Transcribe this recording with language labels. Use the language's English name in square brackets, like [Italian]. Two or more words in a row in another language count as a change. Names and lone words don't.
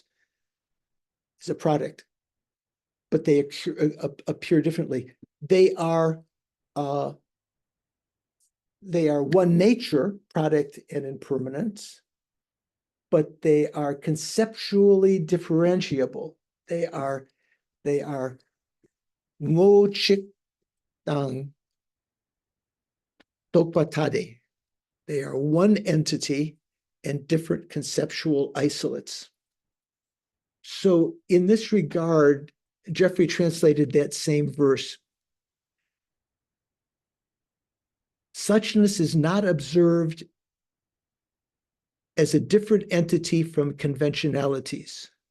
[English] It's a product, but they appear differently. They are one nature, product and impermanence, but they are conceptually differentiable. They are [Tibetan] ངོ་ གཅིག་ དང་ ལྡོག་པ་ཐ་དད. [English] They are one entity and different conceptual isolates. So in this regard, Jeffrey translated that same verse. Suchness is not observed as a different entity from conventionalities.